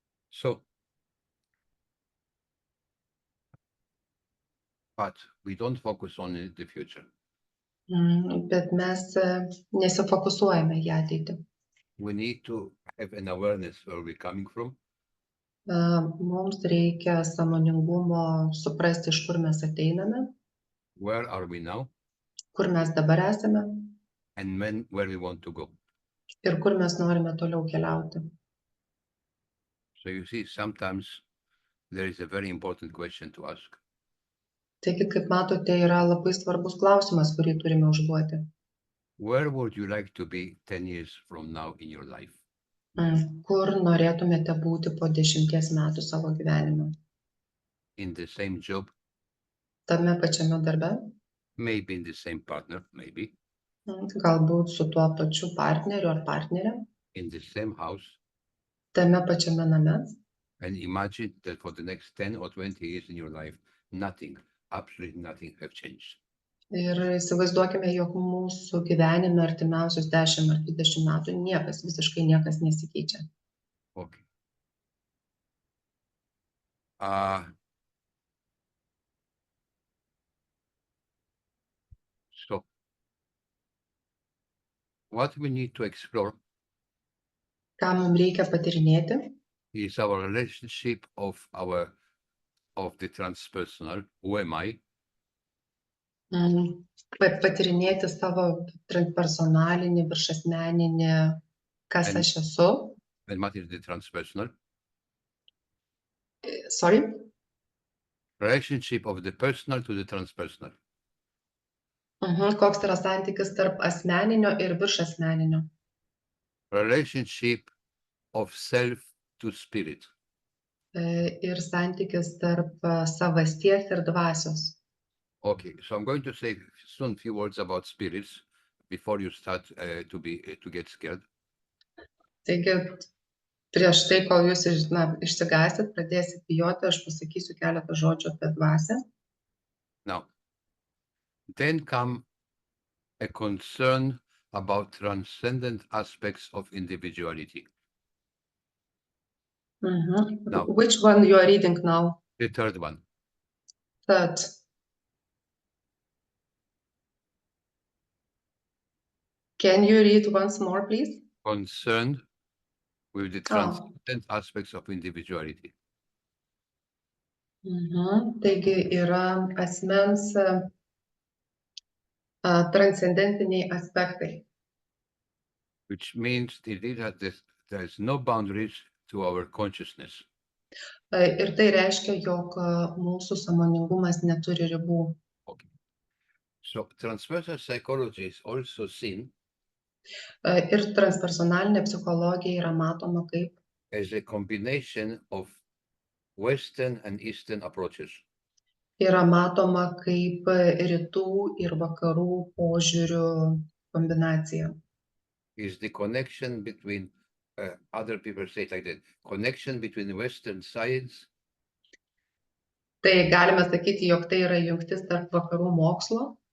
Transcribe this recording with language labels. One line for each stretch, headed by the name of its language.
English: So, but we don't focus on the future.
Lithuanian: Bet mes nesifokusuojame į ateitį.
English: We need to have an awareness where we're coming from,
Lithuanian: Mums reikia sąmoningumo suprasti, iš kur mes ateiname,
English: where are we now,
Lithuanian: kur mes dabar esame
English: and where we want to go.
Lithuanian: ir kur mes norime toliau keliauti.
English: So you see, sometimes there is a very important question to ask.
Lithuanian: Taigi, kaip matote, yra labai svarbus klausimas, kurį turime užduoti.
English: Where would you like to be 10 years from now in your life?
Lithuanian: Kur norėtumėte būti po 10 metų savo gyvenime?
English: In the same job,
Lithuanian: Tame pačiame darbe?
English: maybe in the same partner, maybe
Lithuanian: Galbūt su tuo pačiu partneriu ar partnerė?
English: in the same house,
Lithuanian: Tame pačiame name?
English: and imagine that for the next 10 or 20 years in your life, nothing, absolutely nothing have changed.
Lithuanian: Ir įsivaizduokime, jog mūsų gyvenime artimiausius 10 ar 20 metų visiškai niekas nesikeičia.
English: Okay. So, what we need to explore
Lithuanian: Ką mums reikia patyrinėti?
English: is our relationship of the transpersonal, who am I,
Lithuanian: Patyrinėti savo transpersonalinį, viršasmeninį, kas aš esu.
English: and what is the transpersonal, Sorry? relationship of the personal to the transpersonal.
Lithuanian: Koks yra santykis tarp asmeninio ir viršasmeninio?
English: Relationship of self to spirit.
Lithuanian: Ir santykis tarp savasties ir dvasios.
English: Okay, so I'm going to say soon a few words about spirits before you start to get scared.
Lithuanian: Taigi, prieš tai, kol jūs išsigąsit, pradėsit bijoti, aš pasakysiu keletą žodžių apie dvasią.
English: Now, then come a concern about transcendent aspects of individuality. Now. Which one you are reading now? The third one. Third. Can you read once more, please? Concerned with the transcendent aspects of individuality.
Lithuanian: Taigi yra asmens transcendentiniai aspektai.
English: Which means that there's no boundaries to our consciousness.
Lithuanian: Ir tai reiškia, jog mūsų sąmoningumas neturi ribų.
English: Okay. So transpersonal psychology is also seen
Lithuanian: Ir transpersonalinė psichologija yra matoma kaip
English: as a combination of Western and Eastern approaches.
Lithuanian: Yra matoma kaip rytų ir vakarų požiūrių kombinacija.
English: is the connection between, other people say it like that, connection between Western science
Lithuanian: Tai galime sakyti, jog tai yra jungtis tarp vakarų mokslo